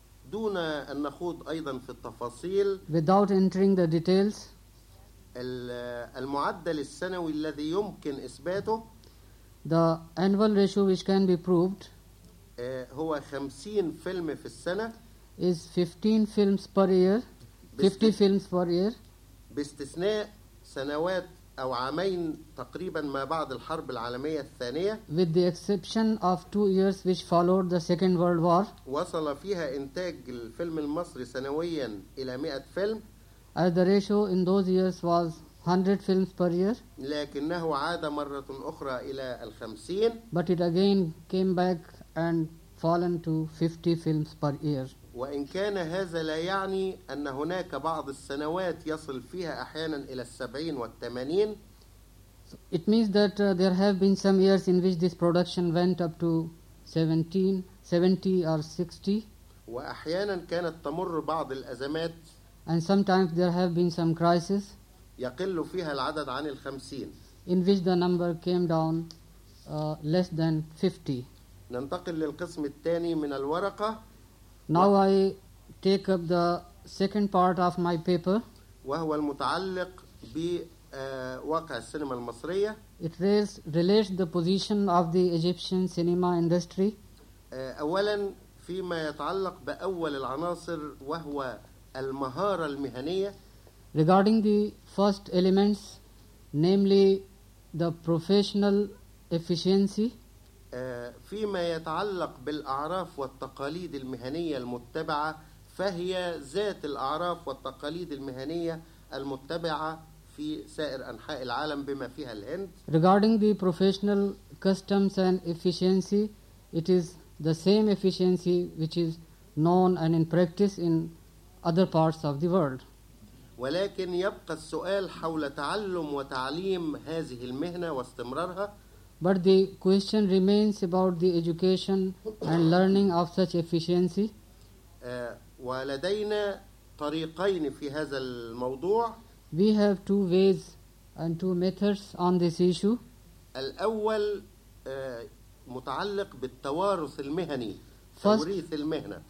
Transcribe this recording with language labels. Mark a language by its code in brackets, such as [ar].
[ar] دون أن نخوض أيضا في التفاصيل. [en] Without entering the details. [ar] المعدل السنوي الذي يمكن إثباته. [en] The annual ratio which can be proved. [ar] هو 50 فيلم في السنة. [en] Is 15 films per year. 50 films per year. [ar] باستثناء سنوات. أو عامين تقريبا ما بعد الحرب العالمية الثانية [en] with the exception of two years which followed the Second World War [ar] وصل فيها إنتاج الفيلم المصري سنويا إلى 100 فيلم [en] as the ratio in those years was 100 films per year [ar] لكنه عاد مرة أخرى إلى 50 [en] but it again came back and fallen to 50 films per year [ar] وإن كان هذا لا يعني أن هناك بعض السنوات يصل فيها أحياناً إلى 70 و80. [en] It means that there have been some years in which this production went up to 70 or 60. [ar] وأحياناً كانت تمر بعض الأزمات. [en] And sometimes there have been some crises. [ar] يقل فيها العدد عن 50. [en] In which the number came down less than 50. [ar] ننتقل للقسم الثاني من الورقة. [en] Now I take up the second part of my paper. [ar] وهو المتعلق بواقع السينما المصرية. [en] It relates the position of the Egyptian cinema industry. [ar] أولا فيما يتعلق بأول العناصر وهو المهارة المهنية. [en] Regarding the first elements, namely the professional efficiency. [ar] فيما يتعلق بالأعراف والتقاليد المهنية المتبعة فهي ذات الأعراف والتقاليد المهنية المتبعة في سائر أنحاء العالم بما فيها الهند [en] Regarding the professional customs and efficiency it is the same efficiency which is known and in practice in other parts of the world [ar] ولكن يبقى السؤال حول تعلم وتعليم هذه المهنة واستمرارها. [en] But the question remains about the education and learning of such efficiency. [ar] ولدينا طريقين في هذا الموضوع. [en] We have two ways and two methods on this issue. [ar] الأول متعلق بالتوارث المهني، توريث المهنة.